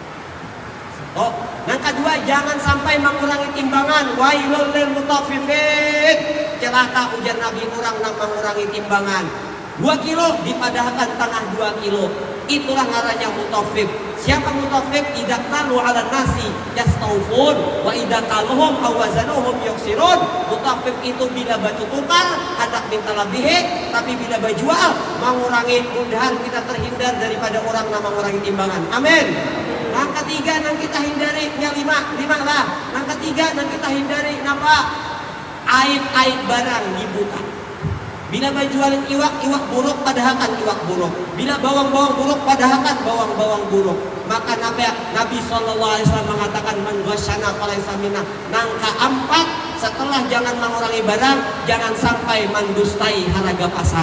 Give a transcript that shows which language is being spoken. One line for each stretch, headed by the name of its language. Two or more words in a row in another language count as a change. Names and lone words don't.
Banjar: Oh, yang kedua jangan sampai mengurangi timbangan.
Arabic: ويل للمطففين.
Banjar: Celaka ujar Nabi orang yang mengurangi timbangan. 2 kilo dipadahkan tengah 2 kilo. Itulah ngarannya mutaffif. Siapa mutaffif?
Arabic: إذا اكتالوا على الناس يستوفون وإذا كالوهم أو وزنوهم يخسرون.
Banjar: Mutaffif itu bila batu tukar hendak minta lebih, tapi bila berjual mengurangi. Mudahan kita terhindar daripada orang yang mengurangi timbangan. Amin. Yang ketiga yang kita hindari, yang lima lah. Yang ketiga yang kita hindari napa? Aib-aib barang dibuka. Bila berjualan iwak buruk padahakan iwak buruk. Bila bawang-bawang buruk padahakan bawang-bawang buruk. Maka Nabi SAW mengatakan
Arabic: من غشنا فليس منا.
Banjar: Nangka 4, setelah jangan mengurangi barang, jangan sampai mendustai harga pasar.